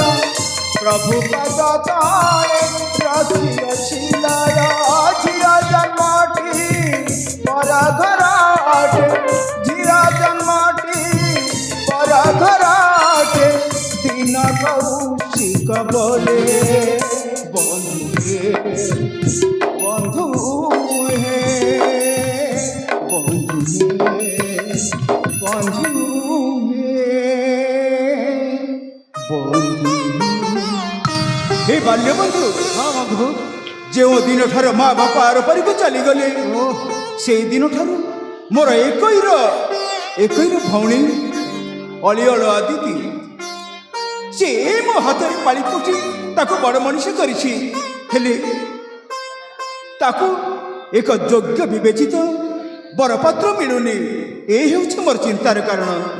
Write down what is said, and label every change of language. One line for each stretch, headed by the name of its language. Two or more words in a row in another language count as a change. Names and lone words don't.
Odia: ପ୍ରଭୁ ପଦ ତଳେ ରଖିଅଛି ଲୟ ଝିଅ ଜନ୍ମଟି ପର ଘର ଅଟେ ଝିଅ ଜନ୍ମଟି ପର ଘର ଅଟେ ଦିନ କୌଶିକ ବୋଲେ ବନ୍ଧୁ ବନ୍ଧୁ ହେ ବନ୍ଧୁ ବନ୍ଧୁ ବନ୍ଧୁ ହେ ବାଲ୍ୟ ବନ୍ଧୁ ହଁ ବନ୍ଧୁ ଯେଉଁ ଦିନଠାରୁ ମା ବାପା ଆରପାରିକୁ ଚାଲିଗଲେ ସେଇ ଦିନଠାରୁ ମୋର ଏକଇର ଭଉଣୀ ଅଳିଅଳ ଆଦିତି ସେ ମୋ ହାତରେ ପାଳି ପୋଷି ତାକୁ ବଡ଼ ମଣିଷ କରିଛି ହେଲେ ତାକୁ ଏକ ଯୋଗ୍ୟ ବିବେଚିତ ବରପାତ୍ର ମିଳୁନି ଏ ହେଉଛି ମୋର ଚିନ୍ତାର କାରଣ